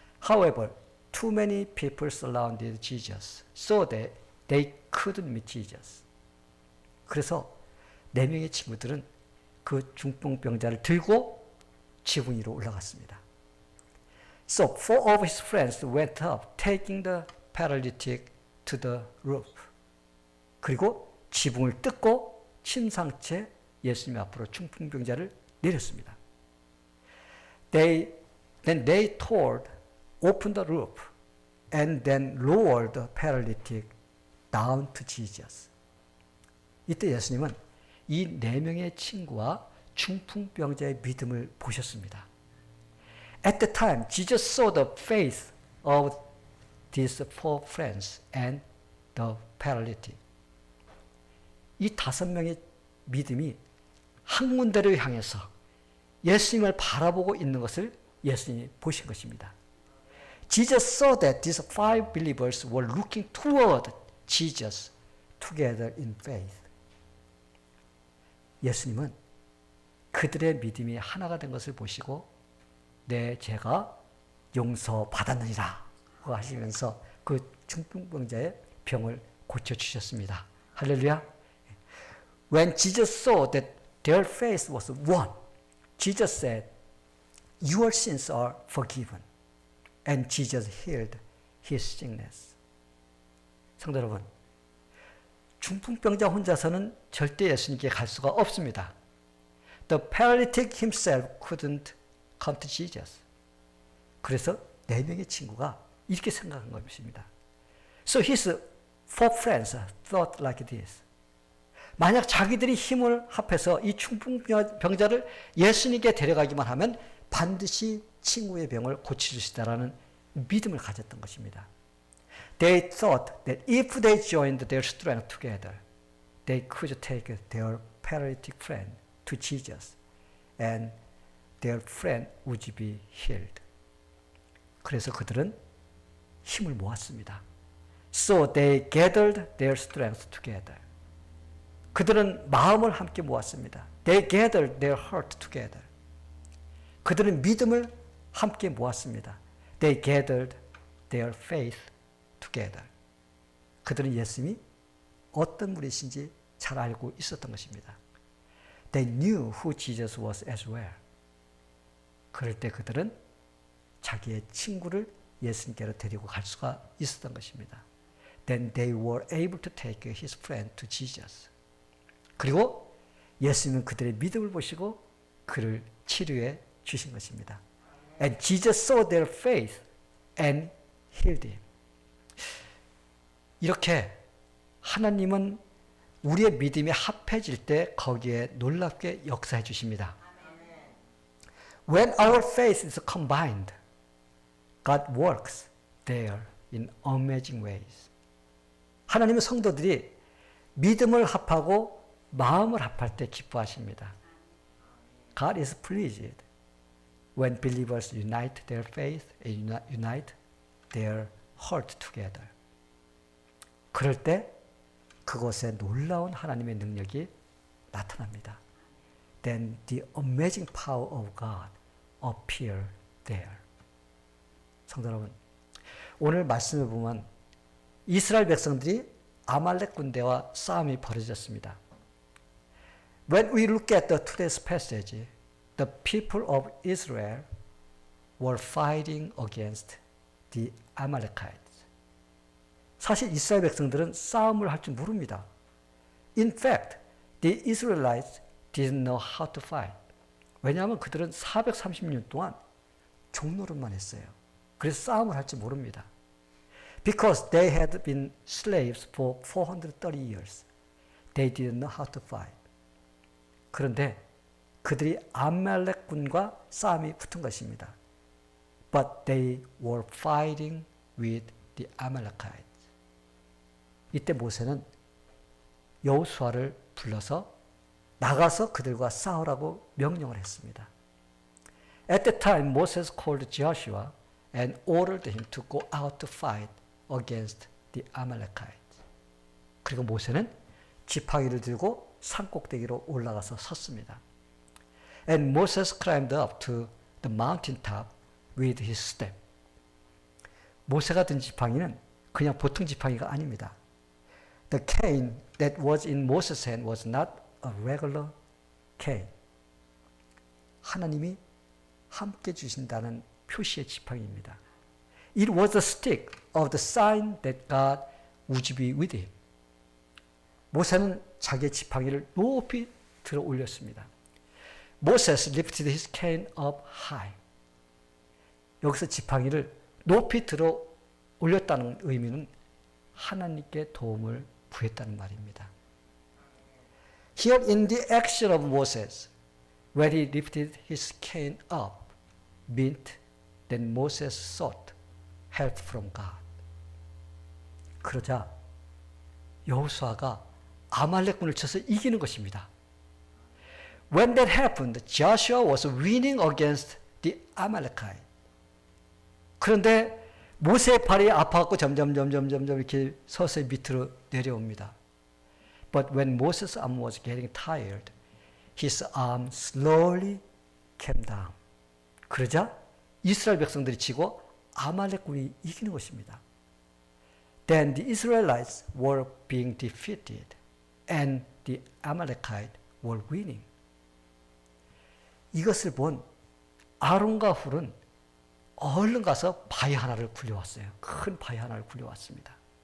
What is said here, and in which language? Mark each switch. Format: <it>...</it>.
<en>However, too many people surrounded Jesus so that they couldn't meet Jesus.</en> <ko>그래서 4명의 친구들은 그 중풍병자를 들고 지붕 위로 올라갔습니다.</ko> <en>So 4 of his friends went up, taking the paralytic to the roof.</en> <ko>그리고 지붕을 뜯고 침상채 예수님 앞으로 중풍병자를 내렸습니다.</ko> <en>Then they tore open the roof and then lowered the paralytic down to Jesus.</en> <ko>이때 예수님은 이 4명의 친구와 중풍병자의 믿음을 보셨습니다.</ko> <en>At the time, Jesus saw the faith of these 4 friends and the paralytic.</en> <ko>이 5명의 믿음이 한 군데를 향해서 예수님을 바라보고 있는 것을 예수님이 보신 것입니다.</ko> <en>Jesus saw that these 5 believers were looking toward Jesus together in faith.</en> <ko>예수님은 그들의 믿음이 하나가 된 것을 보시고 내 죄가 용서받았느니라 하시면서 그 중풍병자의 병을 고쳐주셨습니다. 할렐루야.</ko> <en>When Jesus saw that their faith was one, Jesus said, Your sins are forgiven. And Jesus healed his sickness.</en> <ko>성도 여러분, 중풍병자 혼자서는 절대 예수님께 갈 수가 없습니다.</ko> <en>The paralytic himself couldn't come to Jesus.</en> <ko>그래서 4명의 친구가 이렇게 생각한 것입니다.</ko> <en>So his 4 friends thought like this.</en> <ko>만약 자기들이 힘을 합해서 이 중풍병자를 예수님께 데려가기만 하면 반드시 친구의 병을 고쳐주시다라는 믿음을 가졌던 것입니다.</ko> <en>They thought that if they joined their strength together, they could take their paralytic friend to Jesus and their friend would be healed.</en> <ko>그래서 그들은 힘을 모았습니다.</ko> <en>So they gathered their strength together.</en> <ko>그들은 마음을 함께 모았습니다.</ko> <en>They gathered their heart together.</en> <ko>그들은 믿음을 함께 모았습니다.</ko> <en>They gathered their faith together.</en> <ko>그들은 예수님이 어떤 분이신지 잘 알고 있었던 것입니다.</ko> <en>They knew who Jesus was as well.</en> <ko>그럴 때 그들은 자기의 친구를 예수님께로 데리고 갈 수가 있었던 것입니다.</ko> <en>Then they were able to take his friend to Jesus.</en> <ko>그리고 예수님은 그들의 믿음을 보시고 그를 치료해 주신 것입니다.</ko> <en>And Jesus saw their faith and healed him.</en> <ko>이렇게 하나님은 우리의 믿음이 합해질 때 거기에 놀랍게 역사해 주십니다.</ko> <en>When our faith is combined, God works there in amazing ways.</en> <ko>하나님은 성도들이 믿음을 합하고 마음을 합할 때 기뻐하십니다.</ko> <en>God is pleased when believers unite their faith and unite their heart together.</en> <ko>그럴 때 그곳에 놀라운 하나님의 능력이 나타납니다.</ko> <en>Then the amazing power of God appear there.</en> <ko>성도 여러분, 오늘 말씀을 보면 이스라엘 백성들이 아말렉 군대와 싸움이 벌어졌습니다.</ko> <en>When we look at today's passage, the people of Israel were fighting against the Amalekites.</en> <ko>사실 이스라엘 백성들은 싸움을 할 줄 모릅니다.</ko> <en>In fact, the Israelites didn't know how to fight.</en> <ko>왜냐하면 그들은 430년 동안 종노릇만 했어요. 그래서 싸움을 할 줄 모릅니다.</ko> <en>Because they had been slaves for 430 years, they didn't know how to fight.</en> <ko>그런데 그들이 아말렉군과 싸움이 붙은 것입니다.</ko> <en>But they were fighting with the Amalekites.</en> <ko>이때 모세는 여호수아를 불러서 나가서 그들과 싸우라고 명령을 했습니다.</ko> <en>At the time, Moses called Joshua and ordered him to go out to fight against the Amalekites.</en> <ko>그리고 모세는 지팡이를 들고 산꼭대기로 올라가서 섰습니다.</ko> <en>And Moses climbed up to the mountain top with his staff.</en> <ko>모세가 든 지팡이는 그냥 보통 지팡이가 아닙니다.</ko> <en>The cane that was in Moses' hand was not a regular cane.</en> <ko>하나님이 함께 주신다는 표시의 지팡이입니다.</ko> <en>It was the stick of the sign that God would be with him.</en> <ko>모세는 자기의 지팡이를 높이 들어 올렸습니다.</ko> <en>Moses lifted his cane up high.</en> <ko>여기서 지팡이를 높이 들어 올렸다는 의미는 하나님께 도움을 구했다는 말입니다.</ko> <en>Here in the action of Moses, when he lifted his cane up, meant that Moses sought help from God.</en> <ko>그러자 여호수아가 아말렉군을 쳐서 이기는 것입니다.</ko> <en>When that happened, Joshua was winning against the Amalekite.</en> <ko>그런데 모세의 발이 아파갖고 점점 이렇게 서서히 밑으로 내려옵니다.</ko> <en>But when Moses' arm was getting tired, his arm slowly came down.</en> <ko>그러자 이스라엘 백성들이 치고 아말렉군이 이기는 것입니다.</ko> <en>Then the Israelites were being defeated and the Amalekites were winning.</en> <ko>이것을 본 아론과 훌은 얼른 가서 바위 하나를 굴려왔어요. 큰 바위 하나를 굴려왔습니다.</ko>